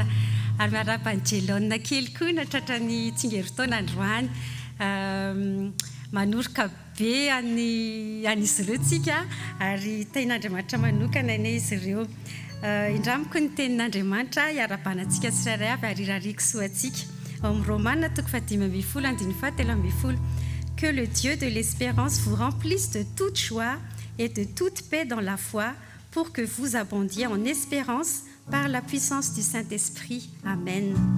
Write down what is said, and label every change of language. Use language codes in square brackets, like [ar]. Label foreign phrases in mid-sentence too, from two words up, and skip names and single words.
[mg] ary miaraba ny jelona kely koa natratrany tsingeritaona androany manoroka be an'izy ireo tsika ary ten'andriamanitra manokana ine izy ireo indramiko ny tenin'andriamanitra hiarabanantsika tsirairay avy ary irariko soantsika amin'ny Romaina 10:13-17 [fr] que le Dieu de l'espérance vous remplisse de toute joie et de toute paix dans la foi pour que vous abondiez en espérance par la puissance du Saint-Esprit. [mg] Amen.